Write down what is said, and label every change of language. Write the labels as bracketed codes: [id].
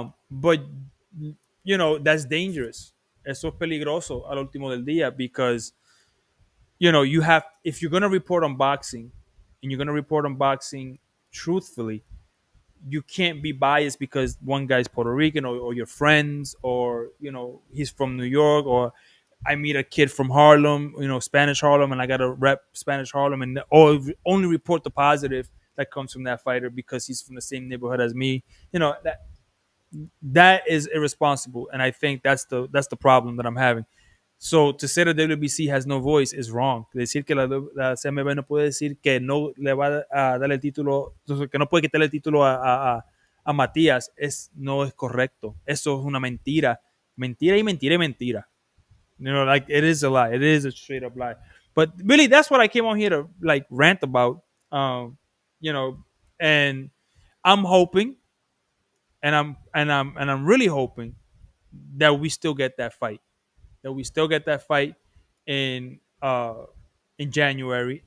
[en] But, that's dangerous. [es] Eso es peligroso al último del día [en] because, if you're going to report on boxing and you're going to report on boxing truthfully, you can't be biased because one guy's Puerto Rican, or your friends, or he's from New York, or I meet a kid from Harlem, Spanish Harlem, and I got to rep Spanish Harlem, and only report the positive that comes from that fighter because he's from the same neighborhood as me. That is irresponsible, and I think that's the problem that I'm having. So to say that WBC has no voice is wrong. [es] Decir que la CMB no puede decir que no le va a dar el título, que no puede quitarle el título a Matías, no es correcto. Eso es una mentira. Mentira y mentira y mentira. [en] Like it is a lie. It is a straight up lie. But really, that's what I came on here to like rant about. You know, and I'm hoping, and I'm really hoping that we still get that fight. That we still get that fight in in January.